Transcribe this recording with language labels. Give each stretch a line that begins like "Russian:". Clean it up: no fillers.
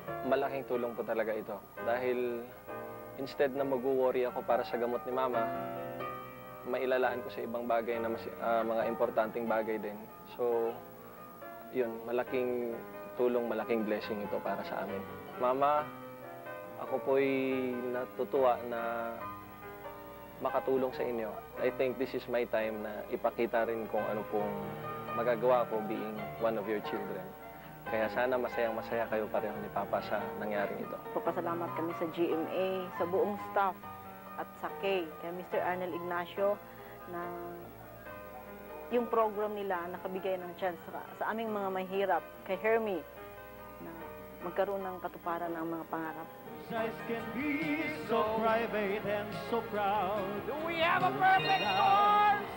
Filipino: Malaking tulong po talaga ito. Dahil instead na mag-worry ako para sa gamot ni Mama, mailalaan ko sa ibang bagay na mga importanteng bagay din. So, yun, malaking tulong, malaking blessing ito para sa amin. Mama, ako po'y natutuwa na makatulong sa inyo.
English: I think this is my time
Filipino: na ipakita rin kung ano pong magagawa ko
English: being one of your children.
Filipino: Kaya sana masayang-masaya kayo pareho ni Papa sa nangyaring ito. Papasalamat kami sa GMA, sa buong staff at sa K, kay Mr. Arnel Ignacio na yung program nila nakabigay ng chance sa aming mga mahirap, kay Hermie, na magkaroon ng katuparan ng mga pangarap.
English: Eyes can be so private and so proud. Do we have a perfect score?